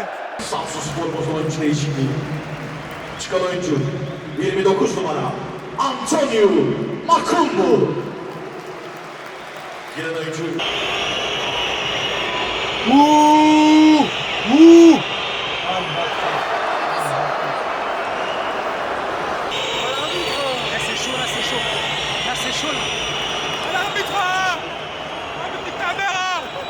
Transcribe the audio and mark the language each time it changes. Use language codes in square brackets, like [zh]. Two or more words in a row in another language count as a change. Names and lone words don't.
[tr] Samsunspor bozan oyuncu değişikliği. Çıkan oyuncu 29 numara Antonio Makumbu. Giren oyuncu Ouh. Ouh. [fr] Là c'est chaud, là c'est chaud. Là c'est chaud là. L'arbitre. L'arbitre de ta mère.